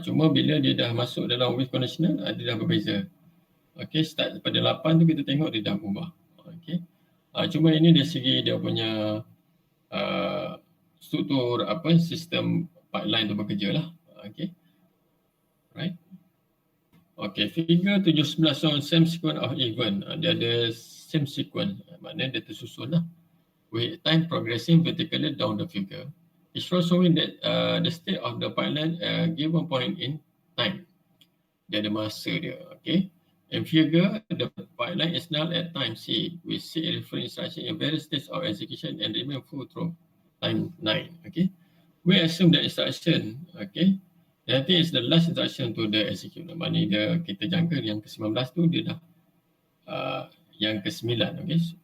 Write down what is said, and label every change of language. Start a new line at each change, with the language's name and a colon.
Malay: Cuma bila dia dah masuk dalam
English: with conditional,
Malay: dia dah berbeza. Okay, start daripada 8 tu kita tengok dia dah berubah. Okay. Cuma ini dari segi dia punya struktur sistem pipeline tu bekerja lah. Okay. Right.
English: Okay, figure 17 on same sequence of event.
Malay: Dia ada
English: same sequence,
Malay: maknanya dia tersusun lah.
English: With time progressing vertically down the figure. It shows showing that the state of the pipeline given point in time.
Malay: Dia ada masa dia,
English: okay. In figure, the pipeline is null at time C. We see a reference instruction in various states of execution and remain full through time 9, okay. We assume that instruction, okay, that is the last instruction to the execute.
Malay: Maknanya kita jangka yang ke-19 tu dia dah yang ke-9, okay.